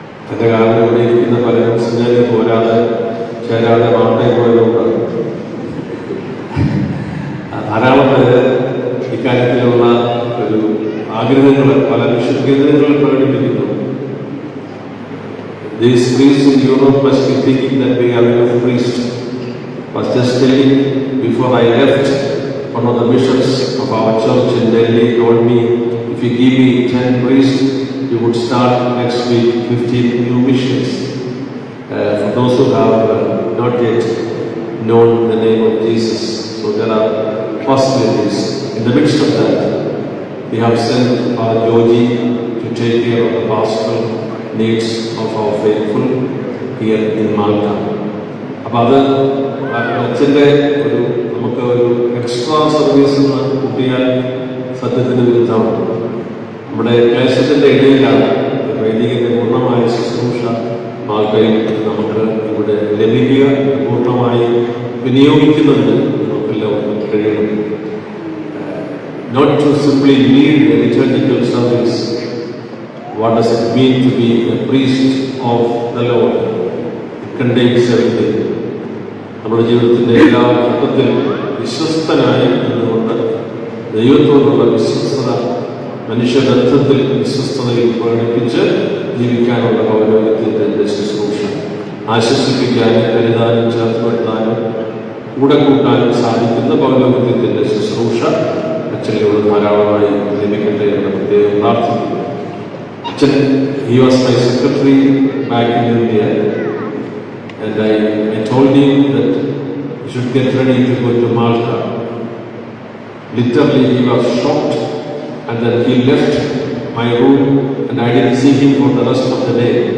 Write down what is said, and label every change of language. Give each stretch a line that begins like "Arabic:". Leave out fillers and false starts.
Malayalam: എൻ്റെ കാലം ഇവിടെ ഇരിക്കുന്ന പലരും സിംഗാരി ചേരാതെ വാർത്തയിൽ പോയതുകൊണ്ട് ധാരാളം പേര് ഇക്കാര്യത്തിലുള്ള ഒരു ആഗ്രഹങ്ങൾ പല മിഷൻ കേന്ദ്രങ്ങളിൽ പ്രകടിപ്പിക്കുന്നു.
English: These priests in Europe must be thinking that we have enough priests. I was just telling before I left, one of the bishops of our church in Delhi told me, if you give me 10 priests, you would start next week 15 new missions. For those who have not yet known the name of Jesus. So there are possibilities. In the midst of that, we have sent Father Joji to take care of the pastoral needs of our faithful here in Malta.
Malayalam: അപ്പോൾ അത് അച്ഛൻ്റെ നമുക്ക് ഒരു extra service കൂട്ടിയാൽ സത്യത്തിന് വിരുദ്ധമാണ്. നമ്മുടെ ക്ലേശത്തിൻ്റെ ഇടയിലാണ് വൈദികൻ്റെ പൂർണ്ണമായ ശുശ്രൂഷ മാൾട്ടയിൽ നമുക്ക് ഇവിടെ ലഭിക്കുക. പൂർണ്ണമായി വിനിയോഗിക്കുന്നതിന് നമുക്കെല്ലാവർക്കും കഴിയണം.
English: Not to simply lead a liturgical service. What does it mean to be a priest of the Lord? It contains everything.
Malayalam: നമ്മുടെ ജീവിതത്തിൻ്റെ എല്ലാ ഘട്ടത്തിലും വിശ്വസ്തനായി നിന്നുകൊണ്ട് ദൈവത്തോടുള്ള വിശ്വസ്തത, മനുഷ്യബന്ധത്തിൽ വിശ്വസ്തതയിൽ പ്രകടിപ്പിച്ച് ജീവിക്കാനുള്ള പൗരോഹിത്യത്തിൻ്റെ ശുശ്രൂഷ ആശ്വസിപ്പിക്കാനും കരുതാനും ചേർത്തുവരുത്താനും കൂടെ കൂട്ടാനും സാധിക്കുന്ന പൗരോഹിത്യത്തിൻ്റെ ശുശ്രൂഷ അച്ഛനിലൂടെ ധാരാളമായി ലഭിക്കട്ടെ എന്ന് പ്രത്യേകം പ്രാർത്ഥിക്കുന്നു.
English: അച്ഛൻ, he was my secretary back in India, and I told him that he should get ready to go to Malta. Literally he was shocked, and then he left my room and I didn't see him for the rest of the day.